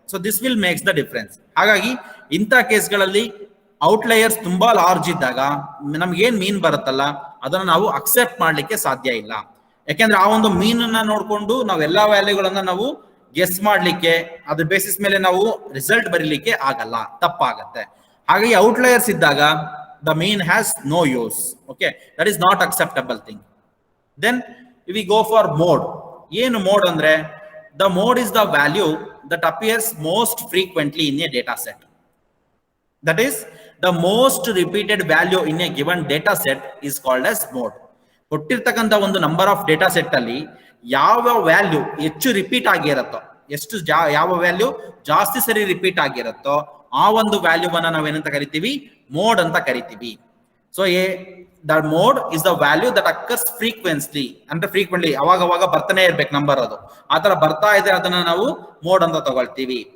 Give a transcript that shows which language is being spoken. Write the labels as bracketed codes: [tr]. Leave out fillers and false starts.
[en] So this will makes the difference. [kn] ಹಾಗಾಗಿ ಇಂಥ ಕೇಸ್ಗಳಲ್ಲಿ ಔಟ್ಲಯರ್ಸ್ ತುಂಬಾ ಲಾರ್ಜ್ ಇದ್ದಾಗ ನಮ್ಗೆ ಏನ್ ಮೀನ್ ಬರುತ್ತಲ್ಲ ಅದನ್ನ ನಾವು ಅಕ್ಸೆಪ್ಟ್ ಮಾಡ್ಲಿಕ್ಕೆ ಸಾಧ್ಯ ಇಲ್ಲ. ಯಾಕೆಂದ್ರೆ ಆ ಒಂದು ಮೀನನ್ನ ನೋಡ್ಕೊಂಡು ನಾವೆಲ್ಲಾ ವ್ಯಾಲ್ಯೂಗಳನ್ನ ನಾವು ಗೆಸ್ ಮಾಡ್ಲಿಕ್ಕೆ, ಅದ್ರ ಬೇಸಿಸ್ ಮೇಲೆ ನಾವು ರಿಸಲ್ಟ್ ಬರೀಲಿಕ್ಕೆ ಆಗಲ್ಲ, ತಪ್ಪಾಗತ್ತೆ. ಹಾಗಾಗಿ ಔಟ್ಲಯರ್ಸ್ ಇದ್ದಾಗ [en] the mean has no use. Okay, that is not acceptable thing. Then we go for mode. [kn] ಏನು mode ಅಂದ್ರೆ, [en] the mode is the value that appears most frequently in a data set. That is, the most repeated value in a given data set is called as mode. [kn] ಕೊಟ್ಟಿರ್ತಕ್ಕಂಥ ಒಂದು number of data set ಅಲ್ಲಿ ಯಾವ value ಹೆಚ್ಚು repeat ಆಗಿರುತ್ತೋ, ಯಾವ value ಜಾಸ್ತಿ ಸರಿ repeat ಆಗಿರುತ್ತೋ ಆ ಒಂದು ವ್ಯಾಲ್ಯೂವನ್ನ ನಾವೇನಂತ ಕರಿತೀವಿ, ಮೋಡ್ ಅಂತ ಕರಿತೀವಿ. [en] so the mode is the value that occurs frequency, [kn] ಅಂದ್ರೆ ಫ್ರೀಕ್ವೆಂಟ್ಲಿ ಅವಾಗ ಬರ್ತಾನೆ ಇರ್ಬೇಕು ನಂಬರ್, ಅದು ಆತರ ಬರ್ತಾ ಇದೆ ಅದನ್ನ ನಾವು ಮೋಡ್ ಅಂತ ತಗೊಳ್ತೀವಿ.